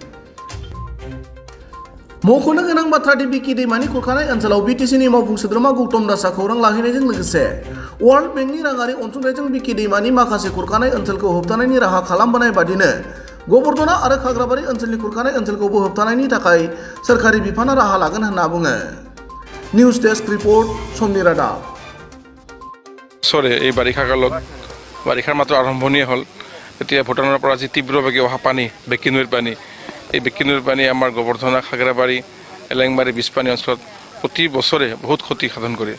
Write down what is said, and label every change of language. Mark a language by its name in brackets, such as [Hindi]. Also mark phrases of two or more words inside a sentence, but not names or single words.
[Bodo] मख'नो गोनां बाथ्रा दि बिकि दैमानि खुरखानाय ओनसोलाव बिटिसिनि मावफुं सोद्रोमा गौतम दासआ खौरां लाहैनायजों लोगोसे वर्ल्ड बेंकनि राङारि अनसुंथाइजों बिकि दैमानि माखासे खुरखानाय ओनसोलखौ होबथानायनि राहा खालामबोनाय बादिनो गबर्धना आरो खाग्राबारि ओनसोलनि खुरखानाय ओनसोलखौबो होबथानायनि थाखाय सोरखारि बिफाना राहा लागोन होनना बुङो। [Assamese] নিউজ ডেস্ক রিপোর্ট সমনি রাদাব। এই বাৰিষা কালত বাৰিষাৰ মাত্ৰ আৰম্ভণিয়ে হ'ল। এতিয়া ভূটানৰ পৰা যি তীব্ৰভাৱে অহা পানী বেঁকী নৈৰ পানী, এই বেঁকী নৈৰ পানী আমাৰ গবৰ্ধনা খাগৰাবাৰী এলেংবাৰী বিছপানী অঞ্চলত প্ৰতি বছৰে বহুত ক্ষতি সাধন কৰে।